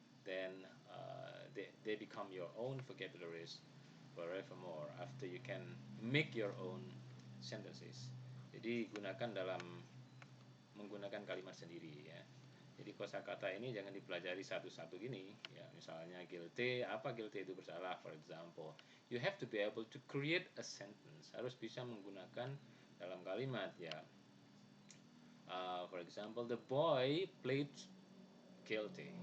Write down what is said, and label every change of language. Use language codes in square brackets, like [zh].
[en] Then they become your own vocabularies forevermore after you can make your own sentences. [id] Jadi gunakan dalam menggunakan kalimat sendiri ya. Jadi kosakata ini jangan dipelajari satu-satu gini ya. Misalnya guilty, apa guilty itu bersalah, [en] for example. You have to be able to create a sentence. [id] Harus bisa menggunakan dalam kalimat ya. [en] For example, the boy pleads guilty.